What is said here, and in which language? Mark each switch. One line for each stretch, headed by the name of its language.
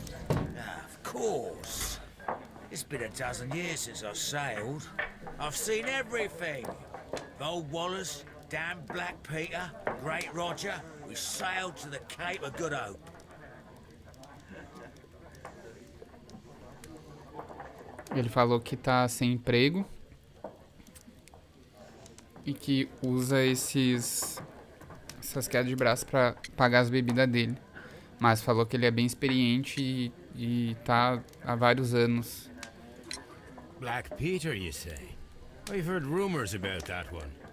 English: Of course. It's been a dozen years since I've sailed. I've seen everything. Old Wallace, damn Black Peter, Great Roger. We sailed to the Cape of Good Hope.
Portuguese: Ele falou que tá sem emprego e que usa essas quedas de braço pra pagar as bebidas dele. Mas falou que ele é bem experiente e tá há vários anos.
English: Black Peter, you say? I've heard rumors about that one.